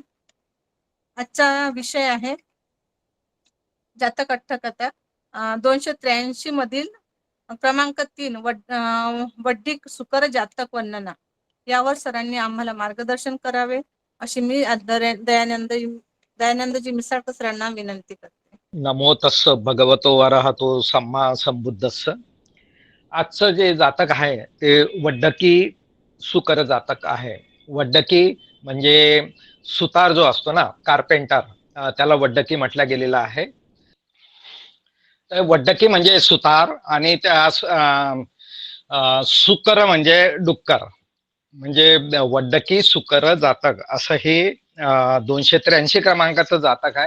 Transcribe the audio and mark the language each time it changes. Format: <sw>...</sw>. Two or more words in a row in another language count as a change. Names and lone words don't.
<mr>आजचा विषय आहे जातक अट्टकथा 283 मधील क्रमांक 3 वड्डी सुकर जातक वर्णना यावर सरांनी आम्हाला मार्गदर्शन करावे अशी मी दयानंदजी मिसाळकर सरांना विनंती करते.</mr> <pi>नमो तस्स भगवतो अरहतो सम्मा संबुद्धस्स.</pi> <mr>आजचं जे जातक आहे ते वड्डकी सुकर जातक आहे. वड्डकी म्हणजे सुतार जो असतो ना, कार्पेंटर, त्याला वड्डकी म्हटलं गेलेलं आहे. वड्डकी म्हणजे सुतार आणि त्या सुकर म्हणजे डुक्कर, म्हणजे वड्डकी सुकर जातक असं हे 283 क्रमांकाचं जातक आहे.</mr>